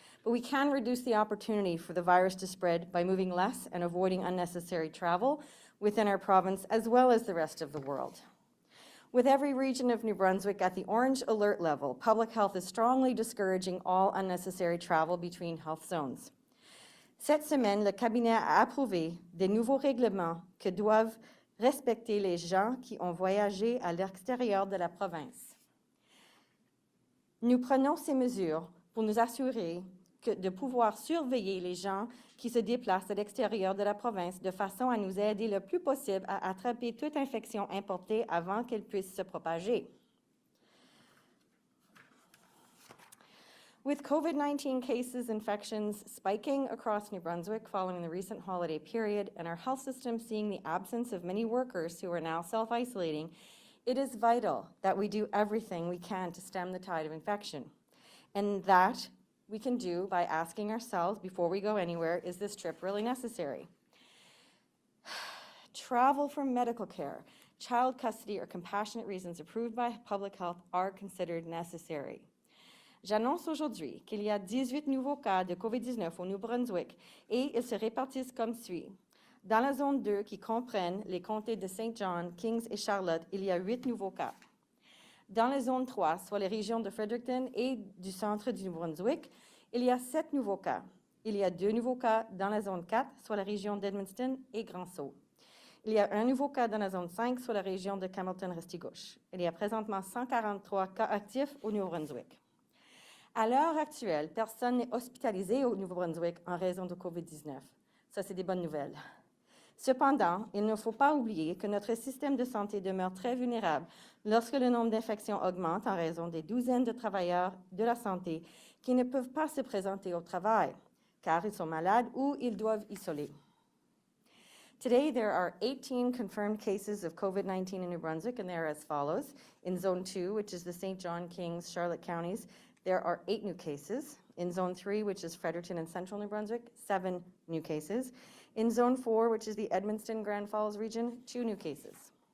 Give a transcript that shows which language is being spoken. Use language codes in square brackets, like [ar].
[en] But we can reduce the opportunity for the virus to spread by moving less and avoiding unnecessary travel within our province as well as the rest of the world. With every region of New Brunswick at the orange alert level, public health is strongly discouraging all unnecessary travel between health zones. [fr] Cette semaine, le cabinet a approuvé des nouveaux règlements que doivent respecter les gens qui ont voyagé à l'extérieur de la province. Nous prenons ces mesures pour nous assurer de pouvoir surveiller les gens qui se déplacent à l'extérieur de la province de façon à nous aider le plus possible à attraper toute infection importée avant qu'elle puisse se propager. [en] With COVID-19 cases, infections spiking across New Brunswick following the recent holiday period and our health system seeing the absence of many workers who are now self-isolating, it is vital that we do everything we can to stem the tide of infection. And that we can do by asking ourselves before we go anywhere, is this trip really necessary? Travel for medical care, child custody, or compassionate reasons approved by public health are considered necessary. [fr] J'annonce aujourd'hui qu'il y a 18 nouveaux cas de COVID-19 au Nouveau-Brunswick et ils se répartissent comme suit. Dans la zone 2, qui comprenne les comtés de Saint John, Kings et Charlotte, il y a 8 nouveaux cas. Dans la zone 3, soit les régions de Fredericton et du centre du Brunswick, il y a 7 nouveaux cas. Il y a 2 nouveaux cas dans la zone 4, soit la région d'Edmundston et Grand-Sault. Il y a un nouveau cas dans la zone 5, soit la région de Campbellton-Restigouche. Il y a présentement 143 cas actifs au Nouveau-Brunswick. À l'heure actuelle, personne n'est hospitalisé au Nouveau-Brunswick en raison de COVID-19. Ça, c'est des bonnes nouvelles. Cependant, il ne faut pas oublier que notre système de santé demeure très vulnérable lorsque le nombre d'infections augmente en raison des douzaines de travailleurs de la santé qui ne peuvent pas se présenter au travail, car ils sont malades ou ils doivent isoler. [en] Today, there are 18 confirmed cases of COVID-19 in New Brunswick, and they are as follows. In Zone 2, which is the St. John, Kings, Charlotte counties, there are 8 new cases. In Zone 3, which is Fredericton and Central New Brunswick, 7 new cases. In Zone 4, which is the Edmundston, Grand Falls region, 2 new cases.